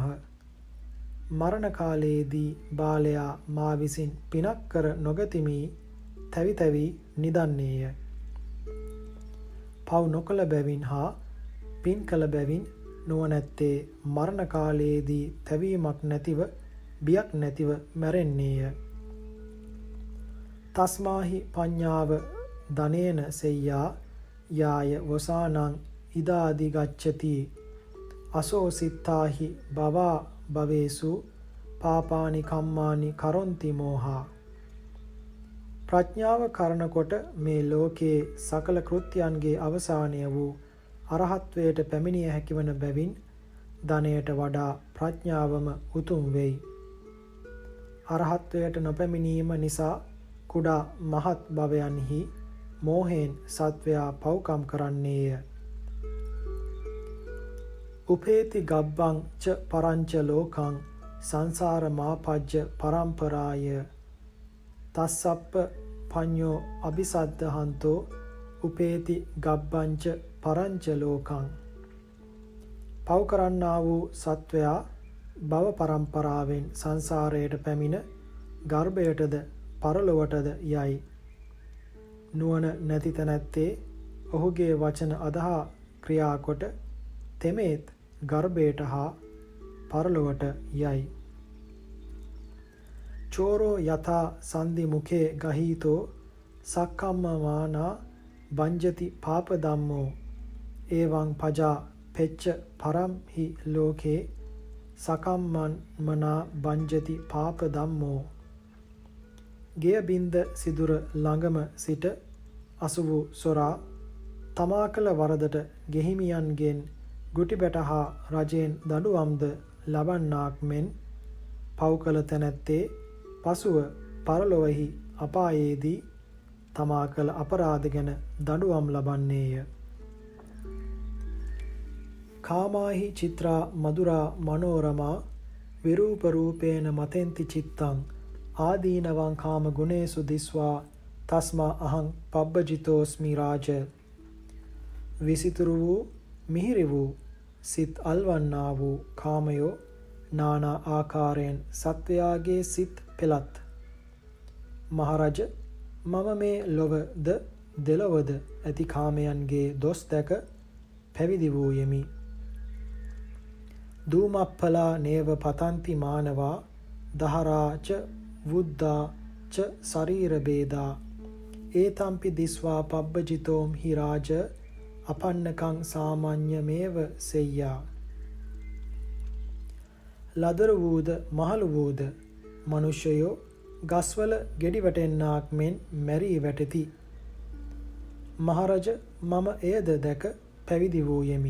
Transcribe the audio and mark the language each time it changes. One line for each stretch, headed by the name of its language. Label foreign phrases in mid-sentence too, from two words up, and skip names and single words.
Sinhala: මරණ කාලයේදී බාලයා මා විසින් පිනක් කර නොගතිමි තැවි තැවි නිදන්නේය. පව් නොකළ බැවින් හා පින් කළ බැවින් නුවණැත්තේ මරණ කාලයේදී තැවීමක් නැතිව බියක් නැතිව මැරෙන්නේය.
Pali: තස්මාහි පඤ්ඤාව ධනේන සෙය්‍යා යාය වසානං ඉදාදි ගච්ඡති අසෝ සිත්තාහි බවා භවේසු පාපානි කම්මානි කරොන්ති මෝහා.
Sinhala: ප්‍රඥාව කරන කොට මේ ලෝකයේ සකල කෘත්‍යයන්ගේ අවසානය වූ අරහත්වයට පැමිණිය හැකිවන බැවින් ධනයට වඩා ප්‍රඥාවම උතුම් වෙයි. අරහත්වයට නොපැමිණීම නිසා කුඩා මහත් භවයන්හි මෝහයෙන් සත්වයා පව්කම් කරන්නේය.
Pali: උපේති ගබ්බං ච පරංච ලෝකං සංසාර මාපජ්ජ පරම්පරාය තස්සප්ප පඤ්ඤෝ අபிසද්ධහන්තෝ උපේති ගබ්බං ච පරංච ලෝකං.
Sinhala: පව් කරන්නා වූ සත්වයා භව පරම්පරාවෙන් සංසාරයට පැමිණ ගර්භයටද පරලොවටද යයි. නුවණ නැති තැනැත්තේ ඔහුගේ වචන අදහා ක්‍රියා කොට තෙමේත් ගර්භයට හා පරලොවට යයි.
Pali: චෝරෝ යථා සන්ධි මුඛේ ගහීතෝ සක්කම්මමානා බංජති පාප ධම්මෝ එවං පජා පෙච්ච පරම් හි ලෝකේ සකම්මන්මනා බංජති පාප ධම්මෝ.
Sinhala: ගෙය බින්ද සිදුර ළඟම සිට අසු වූ සොරා තමා කළ වරදට ගෙහිමියන්ගෙන් ගුටිබැට හා රජයෙන් දඬුවම්ද ලබන්නාක් මෙන් පව් කළ තැනැත්තේ පසුව පරලොවෙහි අපායේදී තමා කළ අපරාධ ගැන දඬුවම් ලබන්නේය.
Pali: කාමාහි චිත්‍රා මధుරා මනෝරමා විරූප රූපේන මතෙන්ති චිත්තං ආදීනවං කාම ගුණේසු දිස්වා තස්මා අහං පබ්බජිතෝස්මි රාජ.
Sinhala: විසිතුරු වූ මිහිරි වූ සිත් අල්වන්නා වූ කාමයෝ නානා ආකාරයෙන් සත්වයාගේ සිත් පෙළත්. මහරජ, මම මේ ලොවද දෙලොවද ඇති කාමයන්ගේ දොස් දැක පැවිදි වූයෙමි.
Pali: දූමප්පලා නේව පතන්ති මානවා දහරා ච වුද්දා ච ශරීර බේදා ඒතම්පි දිස්වා පබ්බජිතෝම් හි රාජ අපන්නකං සාමාන්‍යමේව සෙය්යා.
Sinhala: ලදරු වූද මහලු වූද මනුෂ්‍යයෝ ගස්වල ගෙඩි වැටෙන්නාක් මෙන් මැරී වැටෙති. මහරජ, මම එයද දැක පැවිදි වූයෙමි.